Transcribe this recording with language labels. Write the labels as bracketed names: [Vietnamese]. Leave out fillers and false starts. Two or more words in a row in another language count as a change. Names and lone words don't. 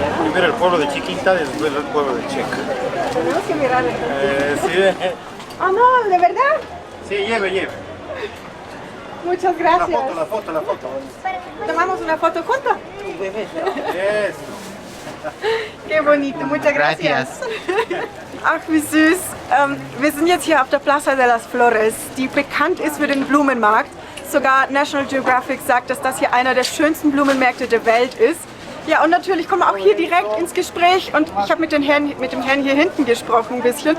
[Spanish] primero el pueblo de Chiquita, después el pueblo de Checa. Tenemos que mirar. Sí, Ah, no, ¿de verdad? sí, lleve. Muchas La gracias. foto. ¿Tomamos una Foto juntos? Yes. Qué bonito, muchas gracias. [German] Ach, wie süß. Wir sind jetzt hier auf der Plaza de las Flores, die bekannt ist für den Blumenmarkt. Sogar National Geographic sagt, dass das hier einer der schönsten Blumenmärkte der Welt ist. Ja, und natürlich kommen wir auch hier direkt ins Gespräch. Und ich habe mit dem Herrn hier hinten gesprochen ein bisschen.